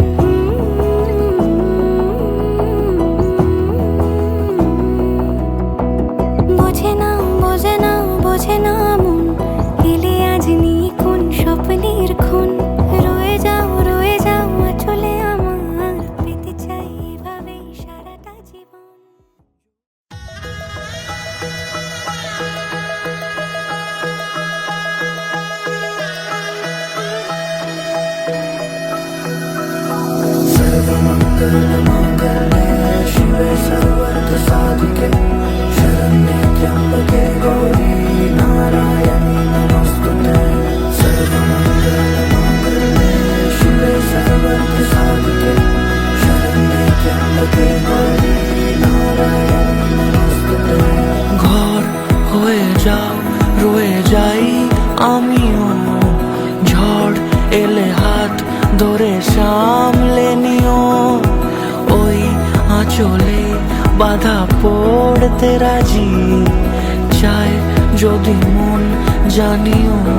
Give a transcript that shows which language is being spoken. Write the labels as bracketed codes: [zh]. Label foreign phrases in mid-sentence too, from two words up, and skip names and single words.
[bn] বোঝে না মন এলে আজ নিয়ে কোন স্বপ্নের খুন। রয়ে যাও চলে আমার পেতে চাই এভাবে সারাটা জীবন। [sa] सर्वमङ्गलमाङ्गल्ये शिवे सर्वार्थसाधिके शरण्ये त्र्यम्बके गौरी नारायणी नमोस्तुते। सर्वमङ्गलमाङ्गल्ये शिवे सर्वार्थसाधिके शरण्ये त्र्यम्बके गौरी नारायणी नमोस्तुते। [bn] ঘর হয়ে যাও রয়ে যাই আমিও ঝড় এলে হাত ধরে সামলে নিও। ওই আঁচলে বাধা পড়তে রাজি চায় যদি মন জানিও।